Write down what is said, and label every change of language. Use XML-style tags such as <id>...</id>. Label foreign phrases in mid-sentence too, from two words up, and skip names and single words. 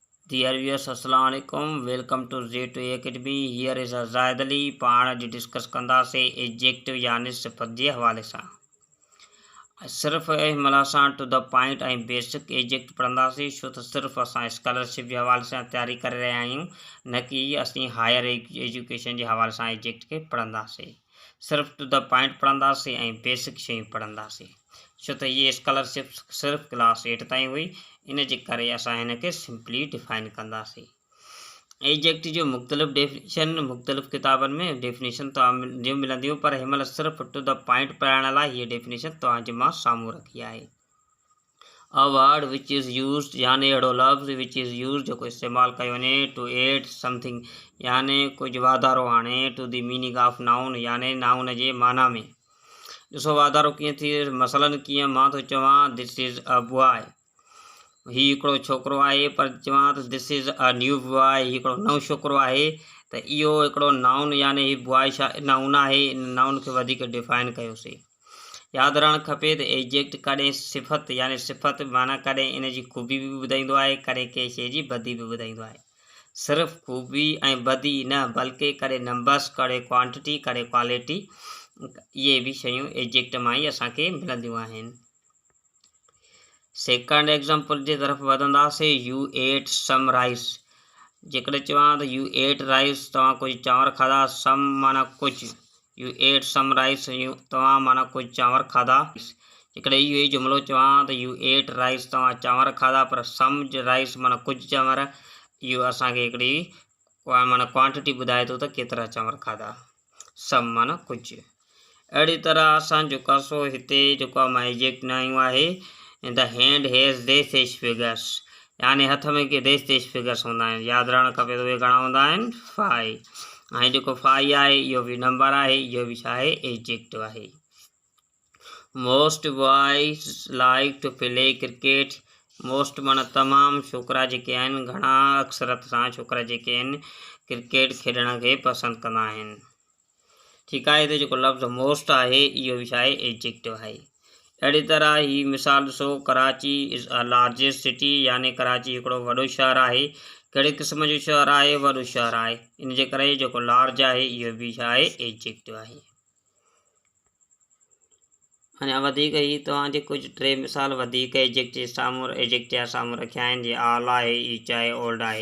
<en>Dear viewers, Assalamu alaikum. Welcome to Z2 Academy. Here is Zaid Ali.</en> <sd>पाण अॼु डिस्कस कंदासीं एडजेक्टिव यानी सिफ़त जे हवाले सां। सिर्फ़ हिनमहिल असां</sd> <en>to the point</en> <sd>ऐं बेसिक एडजेक्ट पढ़ंदासीं, छो त सिर्फ़ु असां स्कॉलरशिप जे हवाले सां तयारी करे रहिया आहियूं, न कि असीं</sd> <en>higher education</en> <sd>जे हवाले सां एडजेक्ट खे पढ़ंदासीं। सिर्फ़ु</sd> <en>to the point</en> <sd>पढ़ंदासीं ऐं बेसिक शयूं पढ़ंदासीं, छो त इहे स्कॉलरशिप सिर्फ़ु क्लास 8 ताईं हुई, इन जे करे असां हिन खे सिंपली डिफाइन कंदासीं। एडजेक्ट जो मुख़्तलिफ़ डेफिनेशन मुख़्तलिफ़ किताबनि में डेफिनेशन तव्हां मिलंदियूं, पर हिनमहिल सिर्फ़ु</sd> <en>to the point</en> <sd>पढ़ाइण लाइ हीअ डेफिनेशन तव्हांजे मां साम्हूं रखी आहे।</sd> <en>a word which is used</en> <sd>यानी अहिड़ो लफ़्ज़</sd> <en>which is use</en> <sd>जेको इस्तेमालु कयो वञे</sd> <en>to add something</en> <sd>यानी कुझु वाधारो आणे,</sd> <en>to the meaning of noun</en> <sd>यानी नाउन जे माना में। ॾिसो वाधारो कीअं थी, मसलन कीअं मां थो चवां</sd> <en>this is a boy,</en> <sd>ही हिकिड़ो छोकिरो आहे, पर चवां त</sd> <en>this is a new boy,</en> <sd>ही हिकिड़ो नओं छोकिरो आहे, त इहो हिकिड़ो नाउन यानी ही बॉय छा नाउन आहे। इन नाउन खे वधीक डिफाइन कयोसीं। यादि रहणु खपे त एडजेक्ट कॾहिं सिफ़त यानी सिफ़त माना कॾहिं इन जी ख़ूबी बि ॿुधाईंदो आहे, कॾहिं कंहिं शइ जी बदी बि ॿुधाईंदो आहे। सिर्फ़ु ख़ूबी ऐं बदी न, बल्कि कॾहिं नंबर्स, कॾहिं क्वांटिटी, कॾहिं क्वालिटी, इहे बि शयूं एडजेक्ट मां ई असांखे मिलंदियूं आहिनि। सेकंड एग्ज़ाम्पल जे तरफ़ वधंदासीं।</sd> <en>you ate some rice,</en> <sd>जेकॾहिं चवां त</sd> <en>you ate rice,</en> <sd>तव्हां कुझु चांवर खाधा, सम माना कुझु,</sd> <en>you ate some rice,</en> <sd>तव्हां माना कुझु चांवर खाधा। जेकॾहिं इहो ई जुमिलो चवां त</sd> <en>you ate rice,</en> <sd>तव्हां चांवर खाधा, पर</sd> <en>some rice</en> <sd>माना कुझु चांवर, इहो असांखे हिकिड़ी माना क्वांटिटी ॿुधाए थो त केतिरा चांवर खाधा, सम माना कुझु। अहिड़ी तरह असां जेको सो हिते जेको मां एडजेक्ट न आहे,</sd> <en>the hand has these fingers</en> <sd>यानी हथ में के देश फिगर्स हूंदा आहिनि। यादि रहणु खपे त उहे घणा हूंदा आहिनि, 5। ऐं जेको 5 आहे इहो बि नंबर आहे, इहो बि छा आहे, एडजेक्ट आहे।</sd> <en>most boys like to play cricket,</en> <sd>मोस्ट माना तमामु छोकिरा जेके आहिनि, घणा अक्सरत सां छोकिरा जेके आहिनि क्रिकेट खेॾण खे पसंदि कंदा आहिनि। ठीकु आहे, हिते जेको लफ़्ज़ मोस्ट आहे इहो बि छा आहे, एडजेक्ट आहे। अहिड़ी तरह ही मिसाल ॾिसो,</sd> <en>Karachi is a largest city</en> <sd>यानी कराची हिकिड़ो वॾो शहर आहे। कहिड़े क़िस्म जो शहर आहे, वॾो शहर आहे, इन जे करे जेको लार्ज आहे इहो बि छा आहे, एडजेक्ट आहे। अञा वधीक ही तव्हांजे कुझु 3 मिसाल वधीक एडजेक्ट जे साम्हूं रखिया आहिनि, जीअं आल आहे, ईच आहे, ओल्ड आहे।</sd>